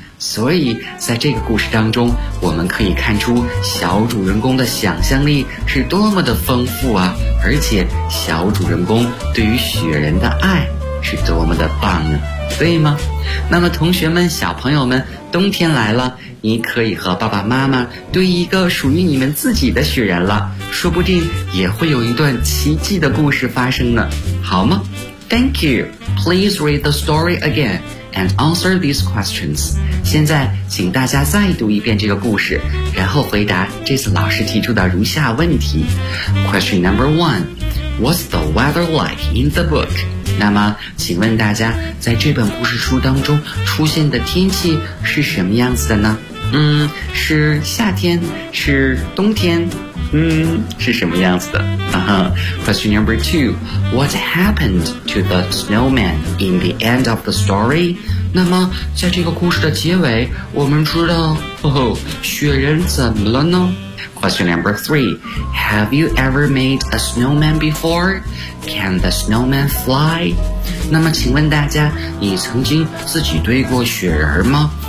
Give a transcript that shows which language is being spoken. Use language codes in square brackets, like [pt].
[zh] 所以在这个故事当中，我们可以看出小主人公的想象力是多么的丰富啊，而且小主人公对于雪人的爱是多么的棒啊，对吗？那么同学们，小朋友们，冬天来了，你可以和爸爸妈妈堆一个属于你们自己的雪人了，说不定也会有一段奇迹的故事发生呢，好吗？ [en] Thank you. Please read the story again and answer these questions. [zh] 现在请大家再读一遍这个故事，然后回答这次老师提出的如下问题。 [en] Question number one. What's the weather like in the book? [zh] 那么请问大家，在这本故事书当中出现的天气是什么样子的呢？是夏天，是冬天，是什么样子的？ [en] Question number two. What happened to the snowman in the end of the story? [zh] 那么在这个故事的结尾，我们知道，雪人怎么了呢？ [en] Question number 3. Have you ever made a snowman before? Can the snowman fly? [zh] 那么请问大家，你曾经自己堆过雪人吗？